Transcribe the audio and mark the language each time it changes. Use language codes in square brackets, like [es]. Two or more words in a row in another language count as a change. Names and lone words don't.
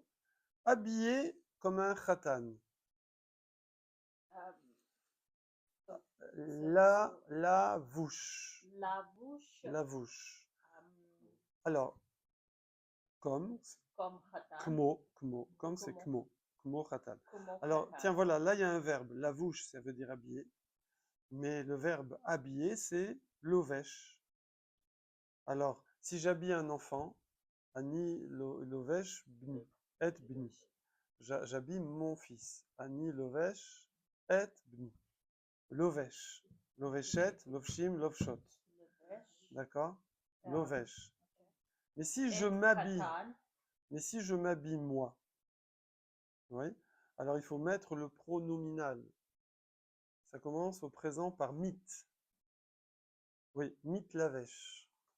[fr] Habillé comme un khatan. [he] La vouche. Lavouche. Lavouche. euh, [fr] Alors, comme, Comme khatan. comme c'est [he] Kmo. kmo khatan. Kmo [fr] Alors, [he] khatan. [fr] tiens, voilà, là, il y a un verbe. Lavouche, ça veut dire habiller. Mais le verbe habiller, c'est lovesh. Alors, si j'habille un enfant, [he] Ani lovesh bni, et bni. [fr] J'habille mon fils. [he] Ani lovesh et bni. Lovesh. Loveshet, lovshim, lovshot. Levesh. [fr] D'accord? Ah, [he] Lovesh. ok. [fr] Mais si Et je m'habille, [he] khatan. [fr] moi, oui, alors il faut mettre le pronominal. Ça commence au présent par mit. [he] Oui, mit lavesh.